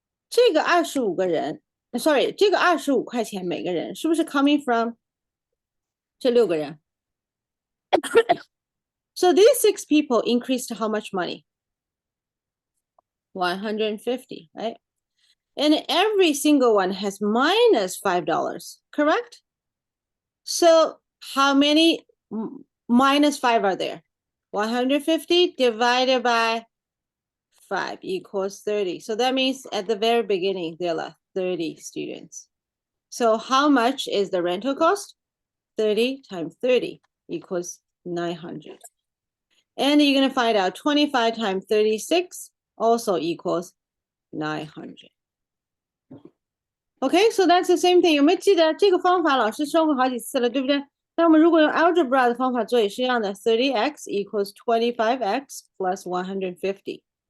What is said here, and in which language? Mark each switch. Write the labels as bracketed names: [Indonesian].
[Chinese] 这个25个人 [English] sorry, [Chinese] 这个25块钱每个人是不是 [English] coming from [Chinese] 这6个人? [English] So these 6 people increased how much money? 150, right? And every single one has minus $5, correct? So how many minus 5 are there? 150 divided by 5 equals 30. So that means at the very beginning, there are 30 students. So how much is the rental cost? 30 times 30 equals 900. And you're going to find out 25 times 36 also equals 900. Okay, so that's the same thing. [Chinese] 有没有记得这个方法老师说过好几次了，对不对？那我们如果用 algebra 的方法做也是一样的 [English] 30x equals 25x plus 150.